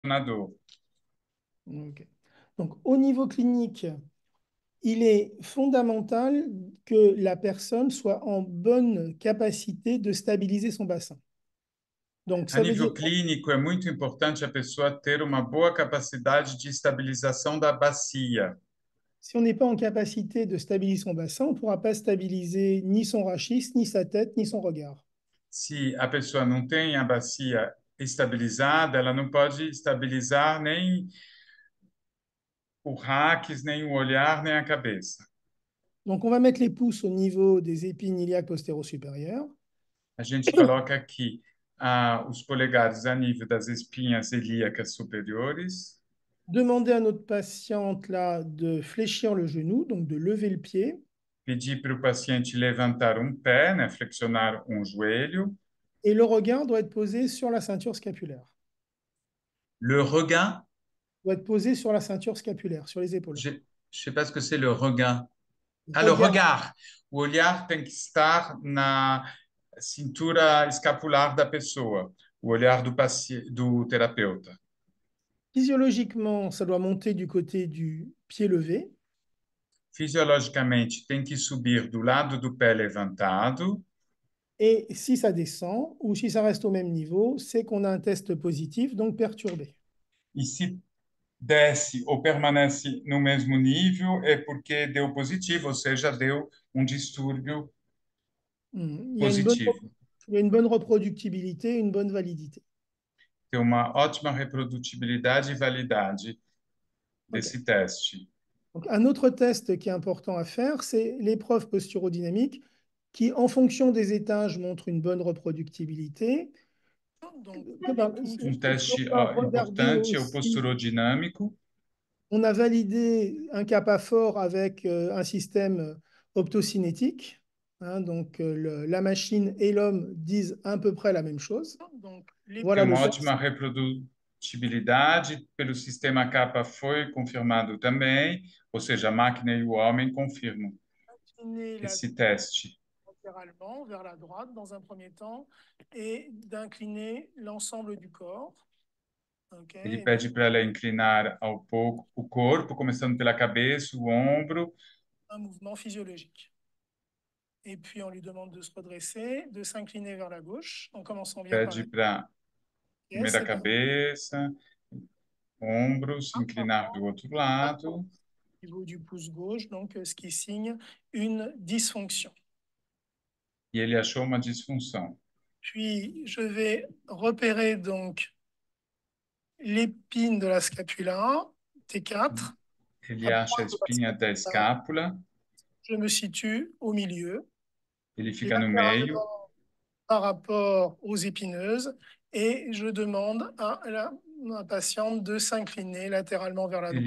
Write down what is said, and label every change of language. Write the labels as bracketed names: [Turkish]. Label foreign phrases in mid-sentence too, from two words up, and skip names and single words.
[Portuguese] dor. Ok. [French] Donc, au niveau clinique, il est fondamental que la personne soit en bonne capacité de stabiliser son bassin. Donc, [Portuguese] A [French] ça veut dire, [Portuguese] nível clínico, é muito importante a pessoa ter uma boa capacidade de estabilização da bacia. [French] si on n'est pas en capacité de stabiliser son bassin, on ne pourra pas stabiliser ni son rachis, ni sa tête, ni son regard. [Portuguese] Se a pessoa não tem a bacia estabilizada, ela não pode estabilizar nem o raquis, nem o olhar, nem a cabeça. [French] Donc, on va mettre les pouces au niveau des épines iliaques postéro-supérieures. [Portuguese] A gente coloca aqui os polegares a nível das espinhas ilíacas superiores. [French] Demander à notre patiente là de fléchir le genou, donc de lever le pied. [Portuguese] Pedir para o paciente levantar um pé, né, flexionar um joelho. [French] Et le regard doit être posé sur la ceinture scapulaire. Le regain, Doit être posé sur la ceinture scapulaire, sur les épaules. je ne sais pas ce que c'est le regain. Ah, le Regard. regard. [Portuguese] O olhar tem que estar na cintura escapular da pessoa, o olhar do terapeuta. [French] Physiologiquement, ça doit monter du côté du pied levé. [Portuguese] Fisiologicamente, tem que subir do lado do pé levantado. [French] Et si ça descend ou si ça reste au même niveau, c'est qu'on a un test positif, donc perturbé. [Portuguese] E se desce ou permanece no mesmo nível, é porque deu positivo, ou seja, deu um distúrbio [French] Il y a [Portuguese] positivo. [French] il y a une bonne reproductibilité, une bonne validité. [Portuguese] Tem uma ótima reprodutibilidade e validade OK. desse teste. [French] Donc, un autre test qui est important à faire, c'est l'épreuve posturodynamique qui, en fonction des étages, montre une bonne reproductibilité. Donc, [Portuguese] Um [French] ce qu'on [Portuguese] teste [French] va regarder [Portuguese] importante é o [French] aussi, [Portuguese] posturodinâmico. [French] on a validé un kappa fort avec un système optocinétique. Hein, donc, la machine et l'homme disent à peu près la même chose. Donc, [Portuguese] Tem [French] voilà le [Portuguese] uma [French] test. [Portuguese] ótima reprodutibilidade, pelo sistema capa foi confirmado também, ou seja, a máquina e o homem confirmam esse teste. [French] Latéralement vers la droite dans un premier temps et d'incliner l'ensemble du corps. [Portuguese] Ele Okay. pede para ela inclinar ao pouco o corpo, começando pela cabeça, o ombro, [French] Un mouvement physiologique. Et puis on lui demande de se redresser, de s'incliner vers la gauche, en commençant bien par [Portuguese] pede [French] la [Portuguese] para primeiro [French] pièce [Portuguese] a [French] et par [Portuguese] cabeça, ombros, inclinar do outro lado, [French] au niveau du pouce gauche, donc ce qui signe une dysfonction. [Portuguese] e ele achou uma disfunção. [French] Puis je vais repérer donc l'épine de la scapula, T4, [Portuguese] Ele [French] à [Portuguese] acha a [French] pointe de la [Portuguese] espinha da [French] scapula. [Portuguese] escápula, [French] Je me situe au milieu, [Portuguese] ele fica no meio, [French] latéralement par rapport aux épineuses et je demande à la patiente de s'incliner latéralement vers la